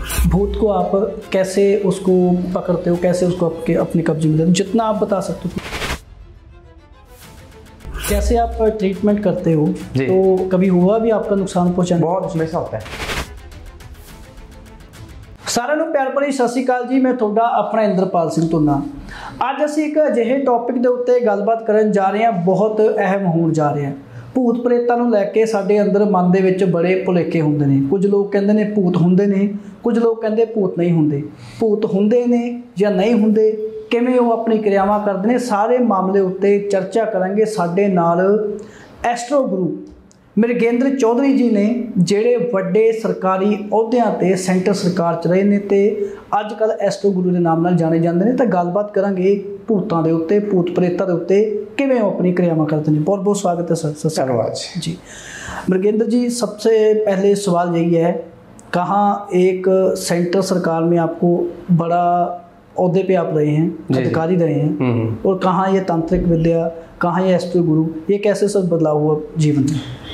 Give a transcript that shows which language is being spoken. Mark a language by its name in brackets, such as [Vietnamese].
[Hindi] भूत को आप कैसे उसको पकड़ते हो, कैसे उसको आपके अपने कब्जे में, जितना आप बता सकते हो, कैसे आप ट्रीटमेंट करते हो? तो कभी हुआ भी आपका नुकसान पहुंचाने? बहुत हमेशा होता है। [Punjabi] साਰਿਆਂ ਨੂੰ ਪਿਆਰ ਭਰੀ ਸਤਿ ਸ਼੍ਰੀ ਅਕਾਲ ਜੀ, ਮੈਂ ਤੁਹਾਡਾ ਆਪਣਾ ਇੰਦਰਪਾਲ ਸਿੰਘ ਧੁੰਨਾ। ਅੱਜ ਅਸੀਂ ਇੱਕ ਅਜਿਹੇ ਟੌਪਿਕ ਦੇ ਉੱਤੇ ਗੱਲਬਾਤ ਕਰਨ ਜਾ ਰਹੇ ਹਾਂ, ਬਹੁਤ ਅਹਿਮ ਹੋਣ ਜਾ ਰਿਹਾ। ਭੂਤ ਪ੍ਰੇਤਾਂ ਨੂੰ ਲੈ ਕੇ ਸਾਡੇ ਅੰਦਰ ਮਨ ਦੇ ਵਿੱਚ ਬੜੇ ਭੁਲੇਖੇ ਹੁੰਦੇ ਨੇ। ਕੁਝ ਲੋਕ ਕਹਿੰਦੇ ਨੇ ਭੂਤ ਹੁੰਦੇ ਨੇ, ਕੁਝ ਲੋਕ ਕਹਿੰਦੇ ਭੂਤ ਨਹੀਂ ਹੁੰਦੇ। ਭੂਤ ਹੁੰਦੇ ਨੇ ਜਾਂ ਨਹੀਂ ਹੁੰਦੇ, ਕਿਵੇਂ ਉਹ ਆਪਣੀ ਕਿਰਿਆਵਾਂ ਕਰਦੇ ਨੇ, ਸਾਰੇ ਮਾਮਲੇ ਉੱਤੇ ਚਰਚਾ ਕਰਾਂਗੇ। ਸਾਡੇ ਨਾਲ ਐਸਟਰੋ ਗੁਰੂ ਮ੍ਰਿਗੇਂਦਰ ਚੌਧਰੀ ਜੀ ਨੇ, ਜਿਹੜੇ ਵੱਡੇ ਸਰਕਾਰੀ ਅਹੁਦਿਆਂ ਤੇ ਸੈਂਟਰ ਸਰਕਾਰ 'ਚ ਰਹੇ ਨੇ ਤੇ ਅੱਜ ਕੱਲ੍ਹ ਐਸਟਰੋ ਗੁਰੂ ਦੇ ਨਾਮ ਨਾਲ ਜਾਣੇ ਜਾਂਦੇ ਨੇ। ਤਾਂ ਗੱਲਬਾਤ ਕਰਾਂਗੇ ਭੂਤਾਂ ਦੇ ਉੱਤੇ, ਭੂਤ ਪ੍ਰੇਤਾਂ ਦੇ ਉੱਤੇ ਕਿਵੇਂ ਉਹ [Hindi] अपनी क्रियावां करते हैं। बहुत बहुत स्वागत है सर। धन्यवाद जी। मृगेंद्र जी, सबसे पहले सवाल यही है, कहाँ एक सेंट्रल सरकार में आपको बड़ा ओहदे पे आप रहे हैं, अधिकारी रहे हैं, और कहाँ ये तांत्रिक विद्या, कहाँ ये एस्ट्रो गुरु, ये कैसे सब बदलाव हुआ जीवन में?